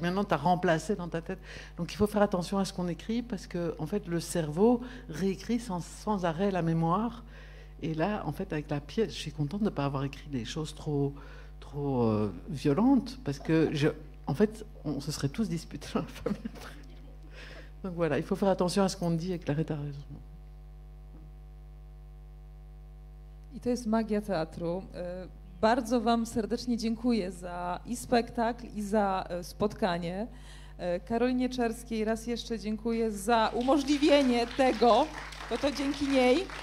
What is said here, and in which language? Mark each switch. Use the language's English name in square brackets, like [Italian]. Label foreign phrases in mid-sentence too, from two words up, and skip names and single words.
[French] Maintenant, tu as remplacé dans ta tête. Donc, il faut faire attention à ce qu'on écrit parce que, en fait, le cerveau réécrit sans arrêt la mémoire. Et là, en fait, avec la pièce, je suis contente de ne pas avoir écrit des choses trop violentes parce que, en fait, on se serait tous disputés dans la famille après. Donc voilà, il faut faire attention à ce qu'on dit et Clareta a raison. [Polish] I to jest magia teatru. Bardzo Wam serdecznie dziękuję za i spektakl, i za spotkanie. Karolinie Czerskiej raz jeszcze dziękuję za umożliwienie tego, bo to dzięki niej.